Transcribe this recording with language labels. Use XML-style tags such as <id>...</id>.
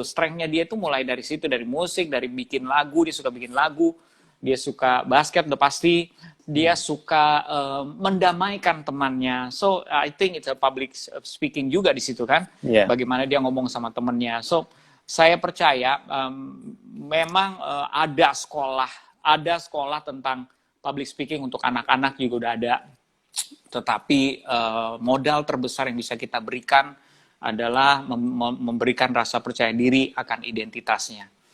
<id>Strength-nya dia itu mulai dari situ, dari musik, dari bikin lagu, dia suka bikin lagu, dia suka basket, udah pasti. Dia suka mendamaikan temannya.</id> <en>So, I think it's a public speaking</en> <id>juga di situ kan. Bagaimana dia ngomong sama temannya. So, saya percaya memang ada sekolah tentang public speaking untuk anak-anak juga udah ada. Tetapi modal terbesar yang bisa kita berikan adalah memberikan rasa percaya diri akan identitasnya.</id>